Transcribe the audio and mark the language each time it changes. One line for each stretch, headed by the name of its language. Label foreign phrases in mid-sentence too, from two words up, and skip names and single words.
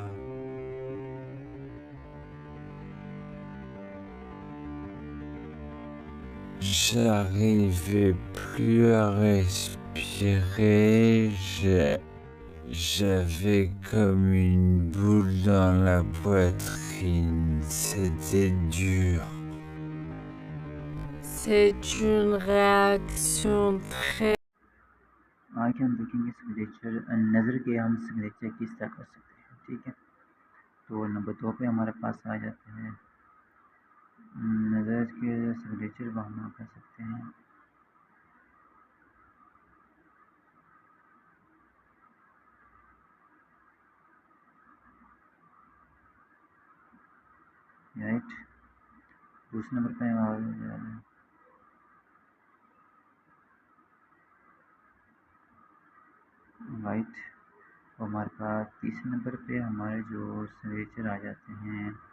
French: J'arrivais plus à respirer, j'avais comme une boule dans la poitrine, c'était dur. C'est une réaction très...
Hindi: आगे हम देखेंगे सिग्नेचर नज़र के हम सिग्नेचर किस तरह कर सकते हैं, ठीक है। तो नंबर 2 पे हमारे पास आ जाते हैं नज़र के सिग्नेचर हम कर सकते हैं। राइट, दूसरे नंबर पे राइट, तो हमारे पास तीसरे नंबर पे हमारे जो सिग्नेचर आ जाते हैं